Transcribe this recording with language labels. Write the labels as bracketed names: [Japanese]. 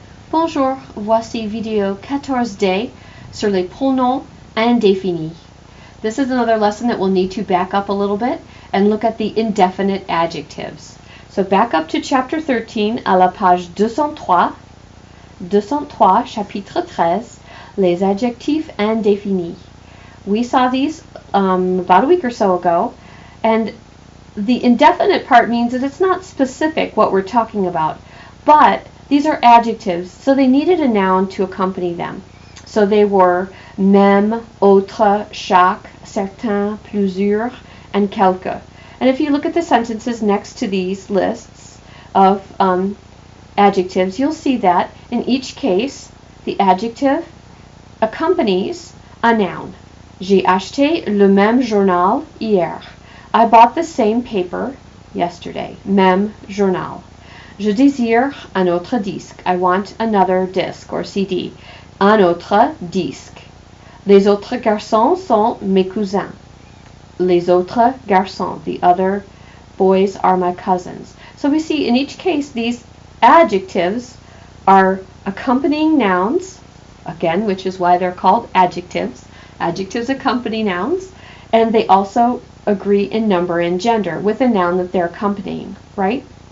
[French] Bonjour, voici vidéo 14D sur les pronoms indéfinis. [English] This is another lesson that we'll need to back up a little bit and look at the indefinite adjectives. So back up to chapter 13 [French] à la page 203. 203, chapitre 13, les adjectifs indéfinis. [English] We saw these about a week or so ago, and the indefinite part means that it's not specific what we're talking about, but these are adjectives, so they needed a noun to accompany them. So they were même, autre, chaque, certain, plusieurs, and quelque. And if you look at the sentences next to these lists of adjectives, you'll see that in each case, the adjective accompanies a noun. [French] J'ai acheté le même journal hier. [English] I bought the same paper yesterday. [French] Même journal. Je désire un autre disque. [English] I want another disc or CD. [French] Un autre disque. Les autres garçons sont mes cousins. Les autres garçons. [English] The other boys are my cousins. So we see in each case these adjectives are accompanying nouns, again, which is why they're called adjectives. Adjectives accompany nouns, and they also agree in number and gender with the noun that they're accompanying, right?